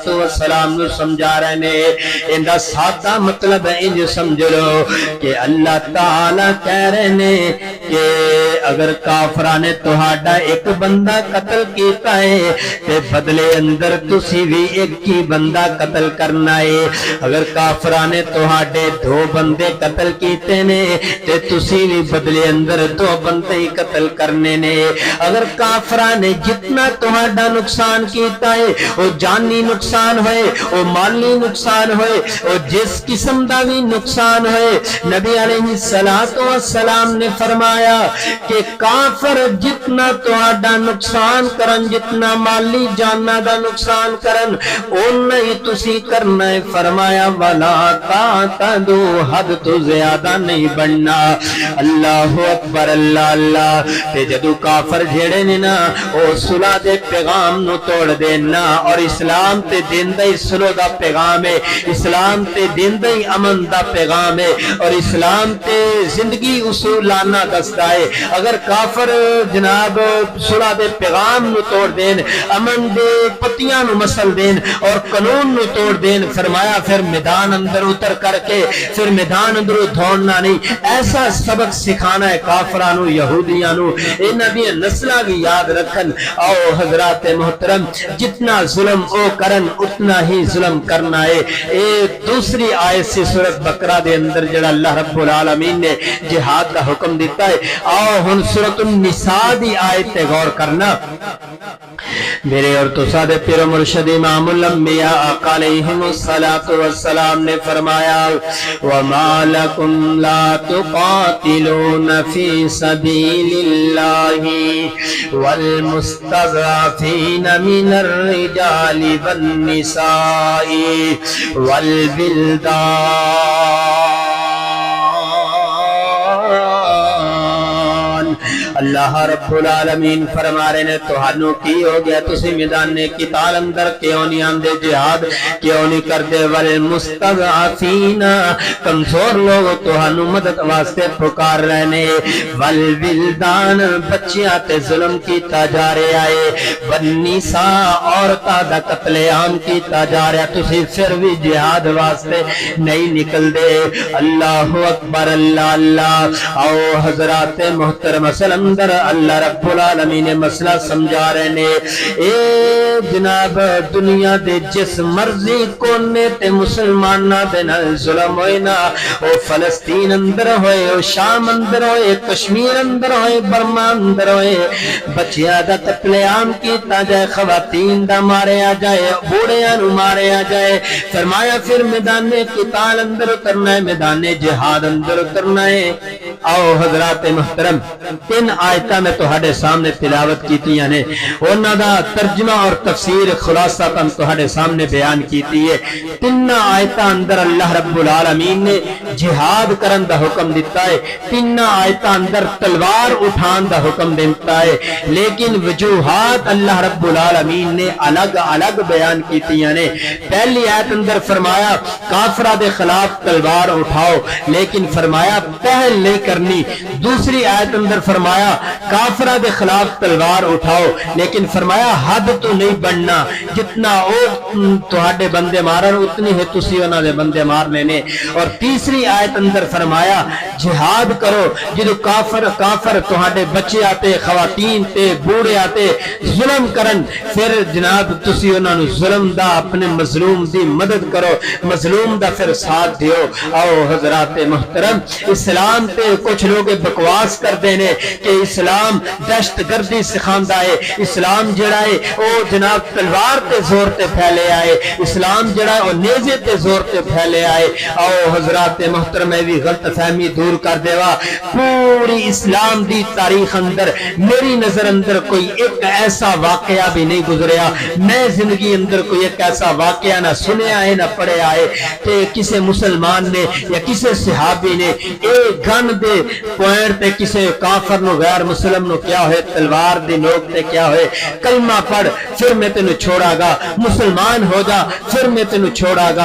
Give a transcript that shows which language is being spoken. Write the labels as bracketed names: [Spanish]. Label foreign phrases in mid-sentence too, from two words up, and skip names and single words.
[Punjabi] والسلام نو سمجھا رہے نے اندا سادہ مطلب انج سمجھ لو کہ اللہ تعالی کہہ رہے نے کہ اگر کافراں نے تہاڈا ایک بندہ قتل کیتا ہے تے بدلے اندر تسی بھی ایک ہی بندہ قتل کرنا ہے اگر کافراں نے تہاڈے 2 بندے قتل کیتے نے تے تسی بھی بدلے اندر 2 بندے ہی قتل کرنے نے اگر کافراں نے جتنا تہاڈا نقصان کیتا ہے او جانی نقصان ہوئے او مالی نقصان ہوئے او جس قسم دا بھی نقصان ہوئے نبی [Arabic] علیہ الصلوۃ والسلام [Punjabi] نے فرمایا کہ کافر جتنا اتنا تہاڈا نقصان کرن، جتنا مالی جاناں دا نقصان کرن اُنّا ہی تسی کرنا ہے۔ [Arabic] فرمایا ولا تعتدوا، حد تو زیادہ نہیں بننا۔ اللہ اکبر، اللہ اللہ۔ [Punjabi] تے جدو کافر جھیڑے نے نا او صلح دے پیغام نو توڑ دینا، اور اسلام تے دیندہ ہی صلح دا پیغام ہے، اسلام تے دیندہ ہی امن دا پیغام ہے، اور اسلام تے زندگی اصولانا دستا ہے۔ اگر کافر جناب صلح دے پیغام نو توڑ دین، امن دے پتیاں نو مسل دین اور قانون نو توڑ دین، فرمایا پھر میدان اندر اتر کر کے پھر میدان اندر دھوڑنا نہیں۔ ایسا سبق سکھانا ہے کافرانو، یہودیاں نو، انہاں دی نسلاں بھی یاد رکھن۔ آؤ حضرات محترم، جتنا ظلم او کرن اتنا ہی ظلم کرنا ہے۔ ایک دوسری آیت سے سورۃ بقرہ دے اندر جڑا اللہ رب العالمین نے جہاد کا حکم دیتا ہے، آؤ ہن سورۃ النساء دی آیت تے غور کرنا۔ میرے اور تو سادے پیر و مرشد امام الانبیاء آقا [Arabic] علیہم الصلوۃ والسلام [Punjabi] نے فرمایا [Arabic] وَمَا لَكُمْ لَا تُقَاتِلُونَ فِي سَبِيلِ اللَّهِ وَالْمُسْتَضْعَفِينَ مِنَ الرِّجَالِ وَالنِّسَاءِ وَالْوِلْدَانِ۔ [Punjabi] اللہ رب العالمین فرما رہے نے تہانوں کی ہو گیا، تسی میدان قتال اندر کیوں نہیں آندے، جہاد کیوں نہیں کردے؟ والمستضعفین، کمزور لوگ تہانوں مدد واسطے پکار رہے نے، والولدان، بچیاں تے ظلم کیتا جا رہا ہے، والنساء، عورتاں دا قتل عام کیتا جا رہا، تسی پھر بھی جہاد واسطے نہیں نکل دے۔ [Arabic] اللہ اکبر، اللہ اللہ۔ [Punjabi] آؤ حضرات محترم، اصل اندر اللہ رب العالمین نے مسئلہ سمجھا رہے نے۔ اے جناب دنیا دے جس مرضی کونے تے مسلمانہ دے نال ظلم ہوئے نا، او فلسطین اندر ہوئے، او شام اندر ہوئے، کشمیر اندر ہوئے، برما اندر ہوئے، بچیاں دا قتل عام کیتا جائے، خواتین دا ماریا جائے، بوڑھیاں نو ماریا جائے، فرمایا پھر میدان قتال اندر اترنا ہے، میدان جہاد اندر اترنا ہے۔ آؤ حضرات محترم، تین آیتاں میں تہاڈے سامنے تلاوت کیتیاں نے، انہاں دا ترجمہ اور تفسیر خلاصہ تم تہاڈے سامنے بیان کیتی ہے۔ تین آیتاں اندر اللہ رب العالمین نے جہاد کرن دا حکم دیتا ہے، تین آیتاں اندر تلوار اٹھان دا حکم دیتا ہے، لیکن وجوہات اللہ رب العالمین نے الگ الگ بیان کیتیاں نے۔ پہلی آیت اندر فرمایا کافرہ دے خلاف تلوار اٹھاؤ، لیکن فرمایا پہل نہیں کرنی۔ دوسری آیت اندر فرمایا کافرہ دے خلاف تلوار اٹھاؤ، لیکن فرمایا حد تو نہیں بننا، جتنا او تہاڈے بندے مارن اتنی ہے تسی انہاں دے بندے مارنے نے۔ اور تیسری آیت اندر فرمایا جہاد کرو، جدو کافر تہاڈے بچے آتے، خواتین تے، بوڑھے آتے ظلم کرن، پھر جناب تسی انہاں نو ظلم دا، اپنے مظلوم دی مدد کرو، مظلوم دا پھر ساتھ دیو۔ آؤ حضرات محترم، اسلام تے کچھ لوگ بکواس کردے نے کہ اسلام دہشت گردی سکھاندا ہے، اسلام جڑا ہے او جناب تلوار تے زور تے پھیلے آئے، اسلام جڑا ہے او نیزے تے زور تے پھیلے آئے۔ آؤ حضرات محترم، بھی غلط فہمی دور کر دیوا، پوری اسلام دی تاریخ اندر میری نظر اندر کوئی ایک ایسا واقعہ بھی نہیں گزریا، میں زندگی اندر کوئی ایک ایسا واقعہ نہ سنیا ہے نہ پڑھیا ہے کہ کسی مسلمان نے یا کسی صحابی نے ایک گن دے پوائنٹ تے کسی کافر نو، غیر مسلم نو کیا ہوئے، تلوار دی نوک تے کیا ہوئے کلمہ پڑھ پھر میں تینو چھوڑا گا، مسلمان ہو جا پھر میں تینو چھوڑا گا۔